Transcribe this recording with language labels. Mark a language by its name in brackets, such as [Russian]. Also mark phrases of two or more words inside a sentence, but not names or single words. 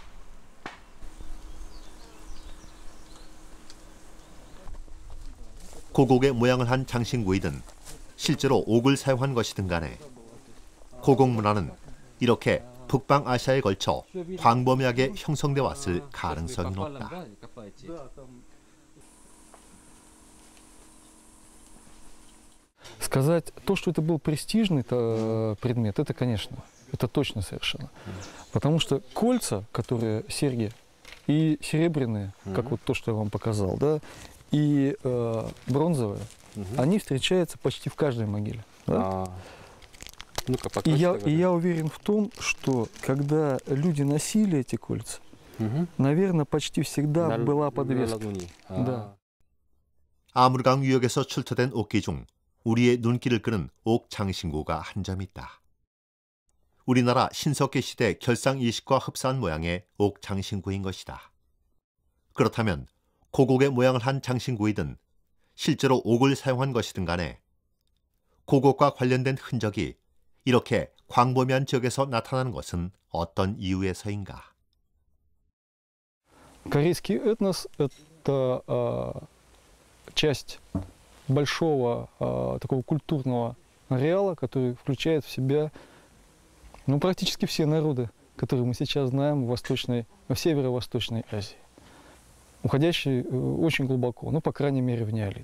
[Korean] 고곡의 모양을 한 장신구이든 실제로 옥을 사용한 것이든 간에 고곡 문화는 이렇게 북방아시아에 걸쳐 광범위하게 형성돼 왔을 가능성이 높다. [Russian] Сказать то, что это был престижный предмет, это, конечно, это точно совершенно. Потому что кольца, которые серьги, и серебряные, как вот то, что я вам показал, да, и бронзовые, они встречаются почти в каждой могиле. Да? Ну-ка, И я, покажите. и я уверен в том, что когда люди носили эти кольца, Мгм. наверное, почти всегда На была на подвеска. лагуни. Да. [Korean] 아무르강 유역에서 출토된 옥기 중 우리의 눈길을 끄는 옥 장신구가 한 점 있다. 우리나라 신석기 시대 결상 이식과 흡사한 모양의 옥 장신구인 것이다. 그렇다면 고곡의 모양을 한 장신구이든 실제로 옥을 사용한 것이든 간에 고곡과 관련된 흔적이 이렇게 광범위한 지역에서 나타나는 것은 어떤 이유에서인가? [Russian] Корейский этнос – это часть большого такого культурного ареала, который включает в себя практически все народы, которые мы сейчас знаем в северо-восточной Азии, уходящие очень глубоко, по крайней мере, в неолит.